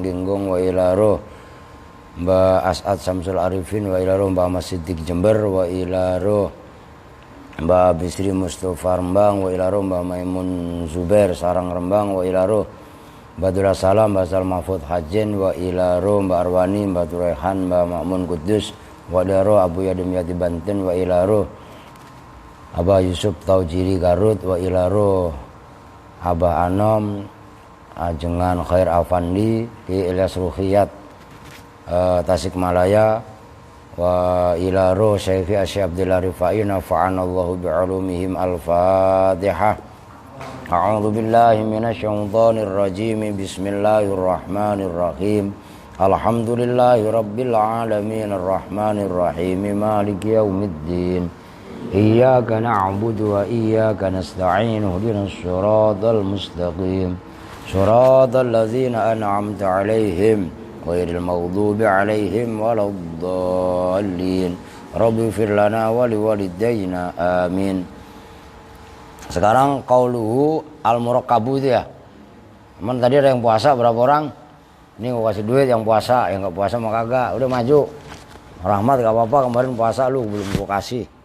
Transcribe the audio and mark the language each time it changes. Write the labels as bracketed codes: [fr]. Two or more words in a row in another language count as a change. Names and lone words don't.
[ar] Genggong, وإلى روح Mbak As'ad Samsul Arifin, وإلى روح Mbak Ahmad Siddiq Jember, وإلى روح Mbak Bisri Mustafa Rembang, وإلى روح Mbak Maimun Zubair Sarang Rembang, وإلى روح Mbak Dura Salam, Mbak Sal Mahfud Hajin, وإلى روح Mbak Arwani, Mbak Turehan, Mbak Makmun Kudus, وإلى روح Abu Yadim Yati Banten, وإلى روح Abah Yusuf Taujiri Garut, وإلى روح Abah Anom Ajengan Khair Afandi Ki Ilyas Ruhiyat Tasikmalaya, وإلى روح Syekhi Asy Abdillah Rifai نفعنا الله بعلومهم. Al-Fatihah. أعوذ بالله من الشيطان الرجيم. بسم الله الرحمن الرحيم. الحمد لله رب العالمين الرحمن الرحيم مالك يوم الدين. إياك نعبد وإياك نستعين. اهدنا الصراط المستقيم. صراط الذين أنعمت عليهم غير المغضوب عليهم ولا الضالين. رب اغفر لنا ولوالدينا آمين. [id] Sekarang [ar] قوله المراقب [id] itu ya. Cuman tadi ada yang puasa berapa orang? Ini gua kasih duit yang puasa, yang enggak puasa mah kagak. Udah maju. Rahmat enggak apa-apa, kemarin puasa lu belum gua kasih.